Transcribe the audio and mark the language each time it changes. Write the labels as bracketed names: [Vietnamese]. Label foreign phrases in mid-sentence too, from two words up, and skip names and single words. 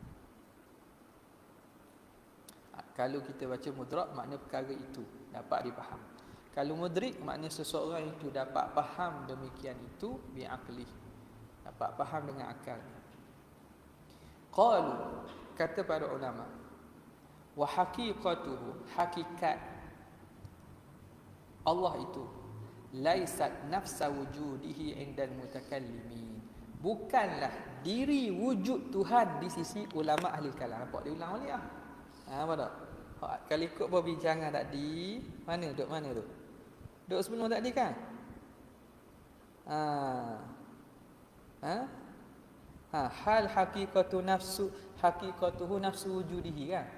[Malay] Kalau kita baca mudrak, makna perkara itu dapat difaham. Kalau mudrik, makna seseorang itu dapat faham demikian itu bi'aqli, dapat faham dengan akal. [Arabic] Qalu, [Malay] kata para ulama, [Arabic] وحقيقته, [Malay] hakikat Allah itu [Arabic] ليست نفس وجوده عند المتكلمين, [Malay] bukanlah diri wujud Tuhan di sisi ulama ahli kalam. Nampak dia ulang balik lah. Apa tak? Kalau ikut perbincangan tadi, duduk mana tu? Duduk sebelum tadi kan? [Arabic] هل حقيقته نفس وجوده kan?